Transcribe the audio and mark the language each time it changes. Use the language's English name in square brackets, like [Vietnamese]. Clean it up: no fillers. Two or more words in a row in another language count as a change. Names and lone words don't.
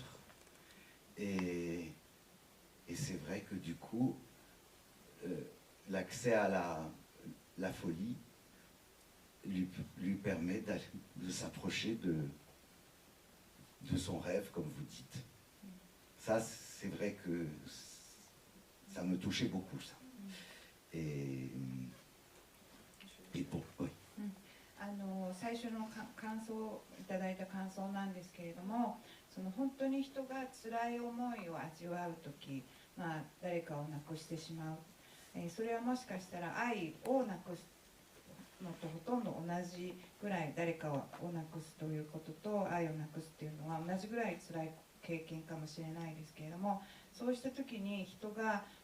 [French] Et c'est vrai que du coup, l'accès à la folie lui permet de s'approcher de son rêve, comme vous dites. Ça, c'est vrai que ça me touchait beaucoup, ça. Et bon, oui. [Japanese] 最初の感想いただいた感想なんですけれども、その本当に人が辛い思いを味わう時、誰かを亡くしてしまう、それはもしかしたら愛をなくすのとほとんど同じぐらい、誰かをなくすということと愛をなくすっていうのは同じぐらい辛い経験かもしれないですけれども、そうした時に人が